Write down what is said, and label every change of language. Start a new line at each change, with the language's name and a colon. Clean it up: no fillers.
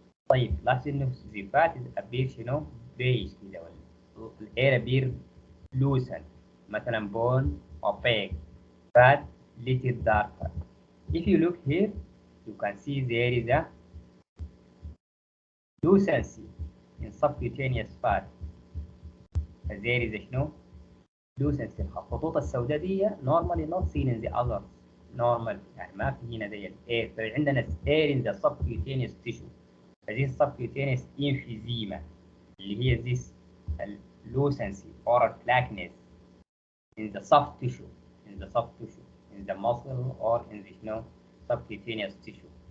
Arabic: طيب لاحظ انه
English: the fat is appear شنو؟ beige كده، ولا الاير appear lucent، مثلا bone opaque, fat little darker. If you look here, you can see there is a lucency in subcutaneous fat. there is a شنو؟ lucency.
Arabic: الخطوط السوداء دي
English: normally not seen in the others.
Arabic: normal يعني ما في هنا دي الاير. فعندنا air in the subcutaneous tissue.
English: فدي subcutaneous emphysema اللي هي this lucency or flakiness in the soft tissue, in the muscle or in the subcutaneous tissue.